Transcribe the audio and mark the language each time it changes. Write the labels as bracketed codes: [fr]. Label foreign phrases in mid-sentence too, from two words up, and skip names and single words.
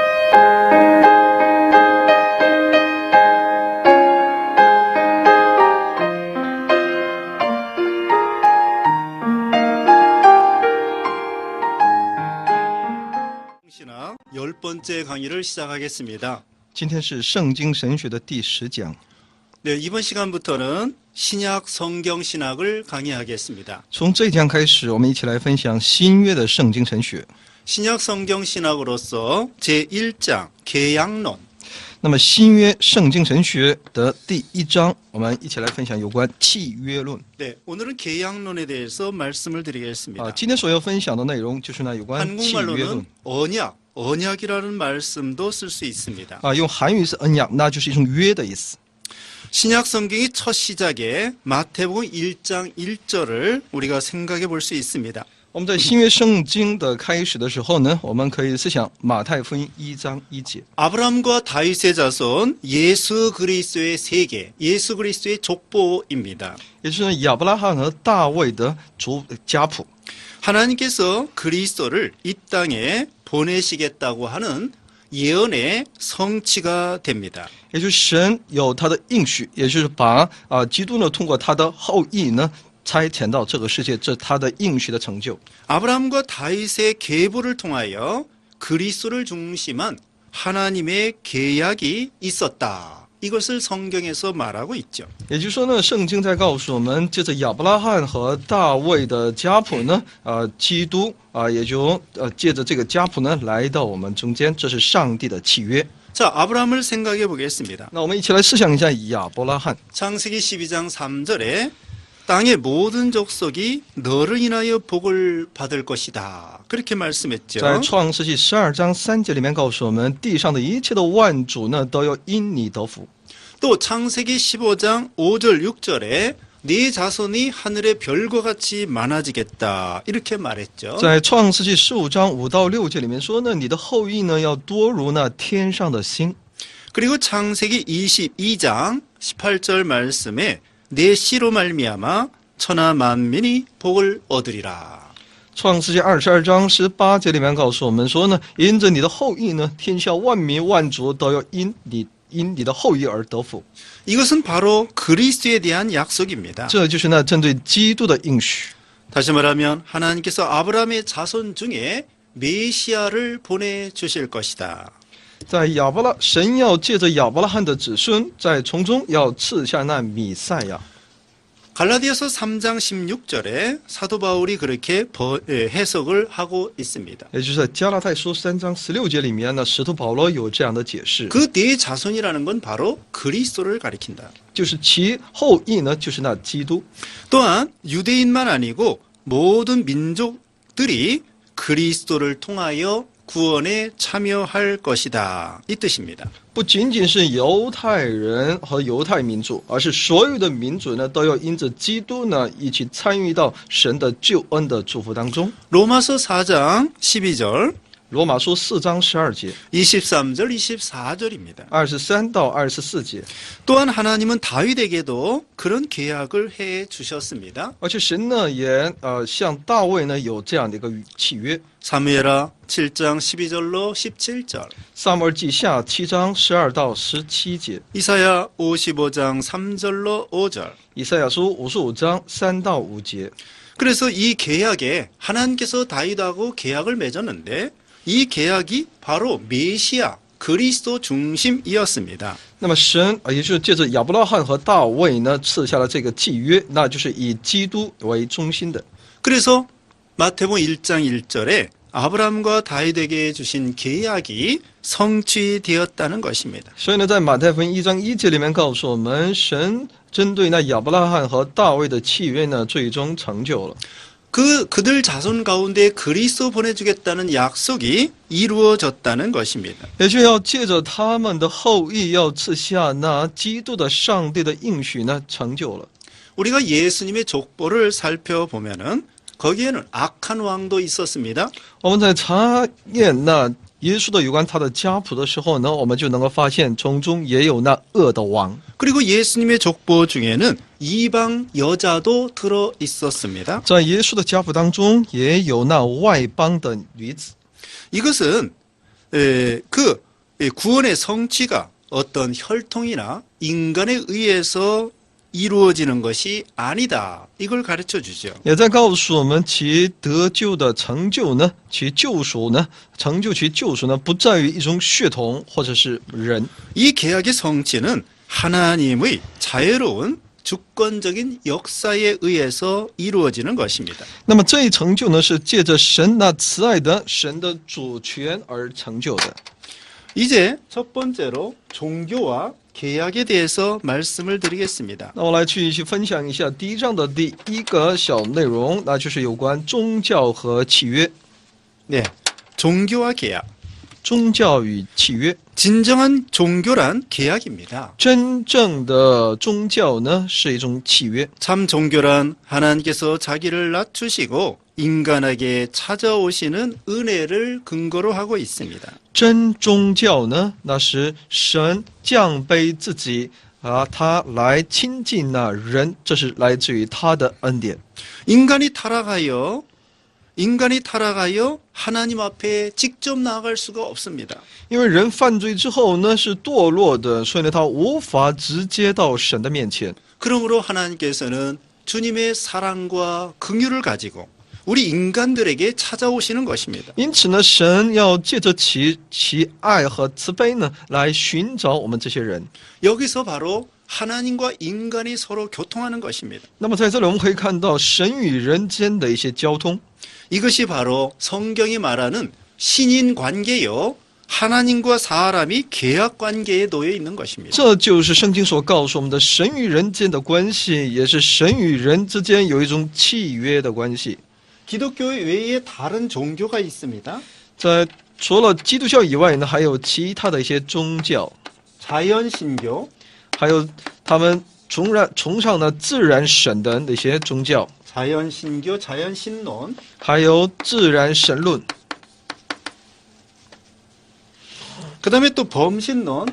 [ko] 신학 10번째 강의를 시작하겠습니다. [zh] 今天是圣经神学的第10讲。 [ko] 네, 이번 시간부터는 신약 성경 신학을 강의하겠습니다. [zh] 从这一讲开始，我们一起来分享新约的圣经神学。 [ko] 신약 성경 신학으로서 제1장 계약론. [zh] 那么新约圣经神学的第1章，我们一起来分享有关契约论。 [ko] 네, 오늘은 계약론에 대해서 말씀을 드리겠습니다. [zh] 今天所要分享的内容就是有关契约论。 [ko] 한국말로는 언약이라는 말씀도 쓸 수 있습니다. [zh] 用韩语是恩雅，那就是一种约的意思。 [ko] 신약 성경의 첫 시작에 마태복음 1장 1절을 우리가 생각해 볼 수 있습니다. [zh] 我们在新约圣经的开始的时候呢，我们可以思想马太福音1章1节。 [ko] 아브라함과 다윗의 자손 예수 그리스도의 세계, 예수 그리스도의 족보입니다. [zh] 也就是亚伯拉罕和大卫的家谱。 [ko] 하나님께서 그리스도를 이 땅에 보내시겠다고 하는 예언의 성취가 됩니다. [zh] 也就是神有他的应许，也就是把基督呢通过他的后裔呢差遣到这个世界，这是他的应许的成就。 [ko] 아브라함과 다윗의 계보를 통하여 그리스도를 중심한 하나님의 계약이 있었다. 이것을 성경에서 말하고 있죠. [zh] 也就是说呢，圣经在告诉我们，借着亚伯拉罕和大卫的家谱呢，基督也就借着这个家谱呢来到我们中间，这是上帝的契约。 [ko] 자, 아브라함을 생각해 보겠습니다. [zh] 那我们一起来思想一下亚伯拉罕。 [ko] 창세기 12장 3절에 땅의 모든 족속이 너를 인하여 복을 받을 것이다. 그렇게 말씀했죠. [zh] 在创世纪12章3节里面告诉我们，地上的一切的万主呢都要因你得福。 [ko] 또 창세기 15장 5절 6절에 네 자손이 하늘의 별과 같이 많아지겠다. 이렇게 말했죠. [zh] 在创世纪15章5到6节里面说呢，你的后裔呢要多如那天上的星。 [ko] 그리고 창세기 22장 18절 말씀에 내 씨로 말미암아 천하 만민이 복을 얻으리라. [zh] 创世纪22章18节里面告诉我们说呢，因着你的后裔呢，天下万民万族都要因你的后裔而得福。 [ko] 이것은 바로 그리스도에 대한 약속입니다. [zh] 这就是那针对基督的应许。 [ko] 다시 말하면 하나님께서 아브라함의 자손 중에 메시아를 보내주실 것이다. [zh] 在神要借着亚伯拉罕的子孙，在从中要赐下那弥赛亚。 [ko] 갈라디아서 3장 16절에 사도 바울이 그렇게 해석을 하고 있습니다. [zh] 也就是在加拉太书3章16节里面呢，使徒保罗有这样的解释， [ko] 그 네 자손이라는 건 바로 그리스도를 가리킨다. [zh] 就是其后裔呢，就是那基督。 [ko] 또한 유대인만 아니고 모든 민족들이 그리스도를 통하여 구원에 참여할 것이다. 이 뜻입니다. [zh] 不仅仅是犹太人和犹太民族，而是所有的民族呢，都要因着基督呢，一起参与到神的救恩的祝福当中。 [ko] 로마서 4장 12절 [zh] 罗马书4章12节、 [ko] 23절 24절입니다. [zh] 23 到24节。 [ko] 또한 하나님은 다윗에게도 그런 계약을 해 주셨습니다. [zh] 而且神呢，也向大卫呢有这样的一个契约。 [ko] 사무엘하 7장 12절로 17절 [zh] 撒母耳记下7章12到17节， [ko] 이사야 55장 3절로 5절 [zh] 以赛亚书55章3到5节。 [ko] 그래서 이 계약에 하나님께서 다윗하고 계약을 맺었는데 이 계약이 바로 메시아 그리스도 중심이었습니다. [zh] 那么神也就是借着亚伯拉罕和大卫呢赐下了这个契约，那就是以基督为中心的。 [ko] 그래서 마태복음 1장 1절에 아브라함과 다윗에게 주신 계약이 성취되었다는 것입니다. [zh] 所以呢，在马太福音1章1节里面告诉我们，神针对那亚伯拉罕和大卫的契约呢，最终成就了。 [ko] 그들 자손 가운데 그리스도 보내주겠다는 약속이 이루어졌다는 것입니다. [zh] 也就要借着他们的后裔，要赐下那基督的上帝的应许呢，成就了。 [ko] 우리가 예수님의 족보를 살펴보면은 거기에는 악한 왕도 있었습니다. [zh] 我们在查验那耶稣的有关他的家谱的时候呢，我们就能够发现从中也有那恶的王。 [ko] 그리고 예수님의 족보 중에는 이방 여자도 들어 있었습니다. [zh] 在耶稣的家谱当中，也有那外邦的女子。 [ko] 이것은 그 구원의 성취가 어떤 혈통이나 인간에 의해서 이루어지는 것이 아니다. 이걸 가르쳐 주죠. [zh] 也在告诉我们，其得救的成就呢，其救赎呢，成就其救赎呢，不在于一种血统或者是人。 [ko] 이 계약의 성취는 하나님의 자유로운 주권적인 역사에 의해서 이루어지는 것입니다. [zh] 那么这一成就呢，是借着神那慈爱的神的主权而成就的。 [ko] 이제 첫 번째로 종교와 계약에 대해서 말씀을 드리겠습니다. [zh] 那我来去分享一下第一章的第一个小内容，那就是有关宗教和契约。 [ko] 네, 종교와 계약. [zh] 宗教与契约， [ko] 진정한 종교란 계약입니다. [zh] 真正的宗教呢是一种契约。 [ko] 참 종교란 하나님께서 자기를 낮추시고 인간에게 찾아오시는 은혜를 근거로 하고 있습니다. [zh] 真宗教呢，那是神降卑自己他来亲近那人，这是来自于他的恩典。 [ko] 인간이 타락하여 하나님 앞에 직접 나아갈 수가 없습니다. [zh] 因为人犯罪之后呢是堕落的，所以呢他无法直接到神的面前。 [ko] 그러므로 하나님께서는 주님의 사랑과 긍휼을 가지고 우리 인간들에게 찾아오시는 것입니다. [zh] 因此呢，神要借着其爱和慈悲呢，来寻找我们这些人。 [ko] 여기서 바로 하나님과 인간이 서로 교통하는 것입니다. [zh] 那么在这里我们可以看到神与人间的一些交通。 [ko] 이것이 바로 성경이 말하는 신인 관계요. 하나님과 사람이 계약 관계에 놓여 있는 것입니다. [zh] 这就是圣经所告诉我们的神与人间的关系，也是神与人之间有一种契约的关系。 [ko] 기독교 외에 다른 종교가 있습니다. [zh] 在除了基督教以外呢，还有其他的一些宗教， [ko] 자연신교, [zh] 还有他们崇尚的自然神的那些宗教， [ko] 자연신교, 자연신론, [zh] 还有自然神论， [ko] 그 다음에 또 범신론,